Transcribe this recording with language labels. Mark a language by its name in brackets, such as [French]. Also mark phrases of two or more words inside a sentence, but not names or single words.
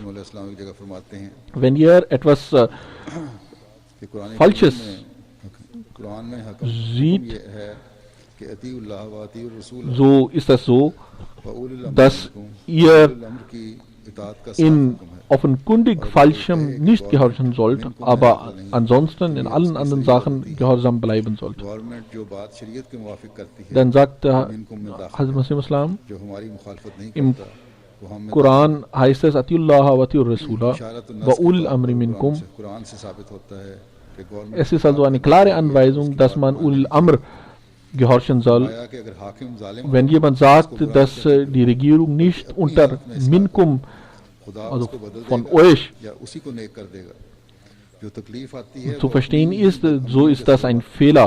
[German] Wenn ihr etwas Falsches sieht, so ist es so, dass ihr in offenkundig Falschem nicht gehorchen sollt, aber ansonsten in allen anderen Sachen gehorsam bleiben sollt. Dann sagt Hazrat Masih Islam, im Koran heißt es: [Arabic] أطيعوا الله وأطيعوا الرسول وأولي الأمر منكم. [German] Es ist also eine klare Anweisung, dass man [Arabic] أولي الأمر [German] gehorchen soll. Wenn jemand sagt, dass die Regierung nicht unter minkum, also von euch, zu verstehen ist, so ist das ein Fehler.